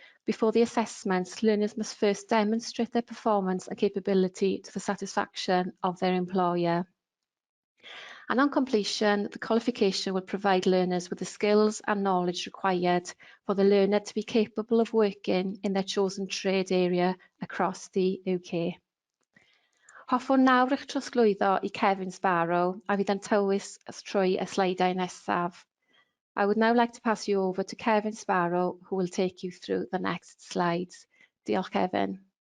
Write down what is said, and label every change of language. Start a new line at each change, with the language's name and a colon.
English: Before the assessments, learners must first demonstrate their performance and capability to the satisfaction of their employer. And on completion, the qualification will provide learners with the skills and knowledge required for the learner to be capable of working in their chosen trade area across the UK.
Welsh: Hoffwn nawr eich trosglwyddo I Kevin Sparrow a fydd yn tywys trwy y sleidau nesaf.
English: I would now like to pass you over to Kevin Sparrow, who will take you through the next slides.
Welsh: Diolch, Kevin.